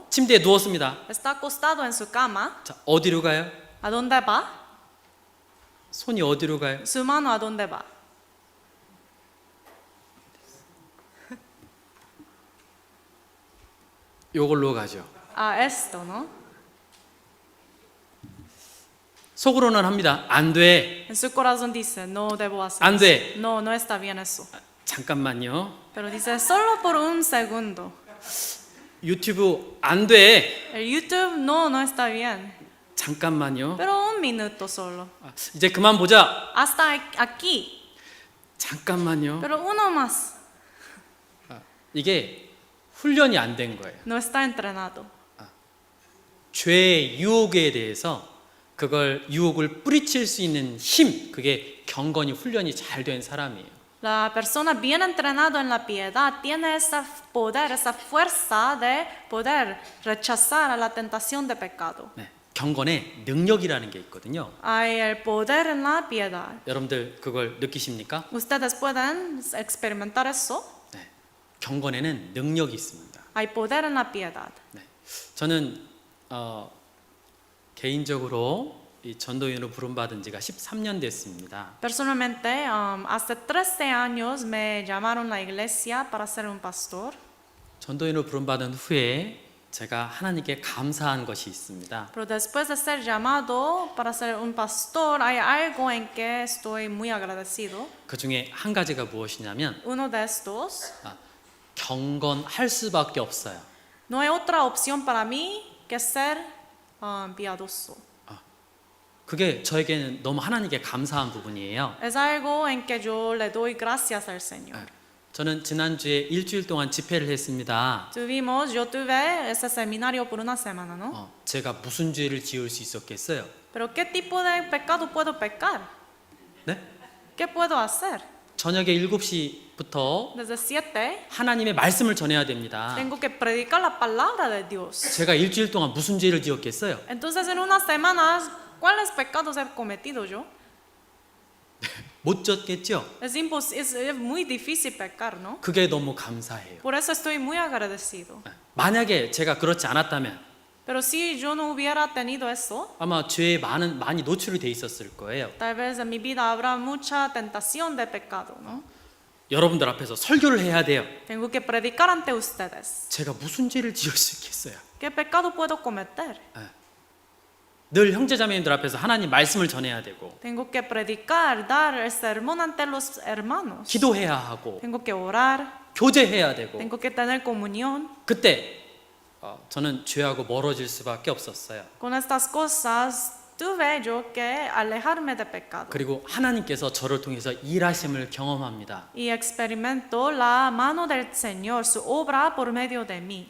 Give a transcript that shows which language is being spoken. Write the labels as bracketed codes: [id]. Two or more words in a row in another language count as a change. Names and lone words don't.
[ko] 침대에 누웠습니다. [es] Está acostado en su cama. [ko] 자, 어디로 가요? [es] ¿A dónde va? [ko] 손이 어디로 가요? [es] Su mano a dónde va? [ko] 요걸로 가죠. [es] A esto, ¿no? [ko] 속으로는 합니다. 안 돼. [es] En su corazón dice, no debo hacer [ko] 안 [es] eso. [ko] 돼. [es] No, no está bien eso. [ko] 잠깐만요. [es] Pero dice, solo por un segundo. [ko] 유튜브 안 돼. [es] El YouTube, no, no está bien. [ko] 잠깐만요. [es] Pero un minuto solo. [ko] 이제 그만 보자. [es] Hasta aquí. [ko] 잠깐만요. [es] Pero uno más. [ko] 이게 훈련이 안 된 거예요. [es] No está entrenado. [ko] 죄의 유혹에 대해서 그걸 유혹을 뿌리칠 수 있는 힘, 그게 경건이 훈련이 잘 된 사람이에요. [es] La persona bien entrenado en la piedad tiene ese poder, esa fuerza de poder rechazar a la tentación de pecado. [ko] 네, 경건에 능력이라는 게 있거든요. [es] Hay el poder en la piedad. [ko] 여러분들 그걸 느끼십니까? [es] Ustedes pueden experimentar eso. [ko] 네, 경건에는 능력이 있습니다. [es] Hay poder en la piedad. [ko] 네, 저는 개인적으로 이 전도인으로 부름받은 지가 13년 됐습니다. [es] Personalmente, hace 13 años me llamaron a la iglesia para ser un pastor. [ko] 전도인으로 부름받은 후에 제가 하나님께 감사한 것이 있습니다. [es] Pero después de ser llamado para ser un pastor, hay algo en que estoy muy agradecido. [ko] 그 중에 한 가지가 무엇이냐면 [es] Uno de estos, [ko] 경건할 수밖에 없어요. [es] no hay otra opción para mí que ser piadoso. [ko] 그게 저에게는 너무 하나님께 감사한 부분이에요. [es] Es algo en que yo le doy gracias al Señor. [ko] 저는 지난주에 일주일 동안 집회를 했습니다. [es] Yo tuve ese seminario por una semana, ¿no? [ko] 제가 무슨 죄를 지을 수 있었겠어요? [es] Pero ¿qué tipo de pecado puedo pecar? [ko] 네? [es] ¿Qué puedo hacer? [ko] 저녁에 7시부터 [es] Desde 7 [ko] 하나님의 말씀을 전해야 됩니다. [es] tengo que predicar la palabra de Dios. [ko] 제가 일주일 동안 무슨 죄를 지었겠어요? [es] Entonces en unas semanas, ¿cuáles pecados he cometido yo? [ko] 못 졌겠죠? [es] Es muy difícil pecar, ¿no? [ko] 그게 너무 감사해요. [es] Por eso estoy muy agradecido. [ko] 만약에 제가 그렇지 않았다면 [es] Pero si yo no hubiera tenido eso, [ko] 아마 죄에 많이 노출이 돼 있었을 거예요. [es] tal vez en mi vida habrá mucha tentación de pecado, ¿no? [ko] 여러분들 앞에서 설교를 해야 돼요. [es] Tengo que predicar ante ustedes. [ko] 제가 무슨 죄를 지을 수 있겠어요? [es] ¿Qué pecado puedo cometer? [ko] 늘 형제자매님들 앞에서 하나님 말씀을 전해야 되고 [es] Tengo que predicar, dar el sermón ante los hermanos. [ko] 기도해야 하고 [es] Tengo que orar, [ko] 교제해야 되고 [es] tengo que tener comunión. [ko] 그때 저는 죄하고 멀어질 수밖에 없었어요. [es] Con estas cosas tuve yo que alejarme de pecado. [ko] 그리고 하나님께서 저를 통해서 일하심을 경험합니다. [es] Y experimento la mano del Señor, su obra por medio de mí.